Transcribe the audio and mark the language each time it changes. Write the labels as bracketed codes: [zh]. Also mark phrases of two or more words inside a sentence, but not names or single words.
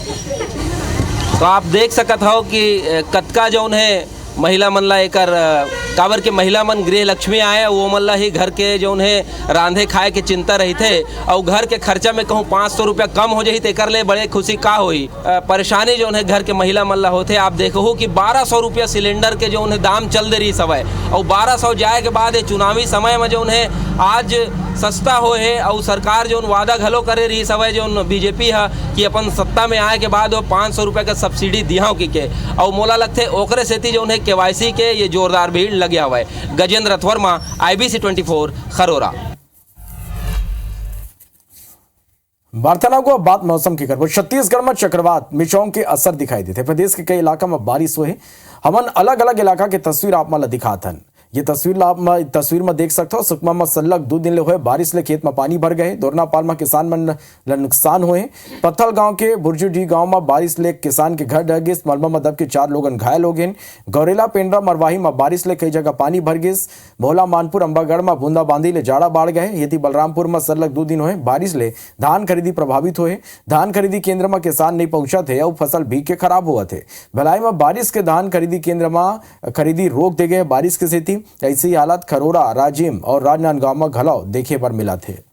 [hne] तो आप देख सकत हो कि कतका जौन है महिला मन ला एकर काबर के महिला मन गृह लक्ष्मी आए वो मन ला ही घर के जौन है रांधे खाए के चिंता रही थे और घर के खर्चा में कहूँ 500 रुपया कम हो जाही तेकर ले बड़े खुशी का होई। परेशानी जौन है घर के महिला मन ला होते। आप देखो कि 1200 रुपया सिलेंडर के जौन है दाम चल दे रही समय और 1200 जाए के बाद चुनावी समय में जौन है आज सस्ता हो है और सरकार जो वादा घलो करे रही समय जो बीजेपी है कि अपन सत्ता में आए के बाद वो 500 रुपये का सब्सिडी दिया के और मोला लगते ओकरे सेती जो है KYC के ये जोरदार भीड़ लगे हुआ है। गजेंद्र रथ वर्मा IBC 24 खरोरा। वार्तालाप को अब बात मौसम की कर। छत्तीसगढ़ में चक्रवात मिचौंग के असर दिखाई देते। प्रदेश के कई इलाका में बारिश हुए। हमन अलग अलग इलाका की तस्वीर आप मन दिखाथन। ये तस्वीर में देख सकते हो। सुकमा में सलग 2 दिन ले हुए बारिश ले खेत में पानी भर गए। दोरनापाल में किसान मन नुकसान हुए। पत्थल गांव के बुर्जुडी गांव में बारिश ले किसान के घर ढह गए। मलबा में दब के 4 लोग घायल हो गए। गौरेला पेंड्रा मरवाही में बारिश ले कई जगह पानी भर गए। भोला मानपुर अंबागढ़ में बूंदाबांदी ले जाड़ा बाढ़ गए। यदि बलरामपुर में सलग 2 दिन हुए बारिश ले धान खरीदी प्रभावित हुए। धान खरीदी केंद्र में किसान नहीं पहुंचा थे और फसल भीग के खराब हुआ थे। भिलाई में बारिश के धान खरीदी केंद्र में खरीदी रोक दे गए बारिश की स्थिति। ऐसी हालत खरोरा, राजिम और राजनांदगांव में घलाव देखे पर मिला थे।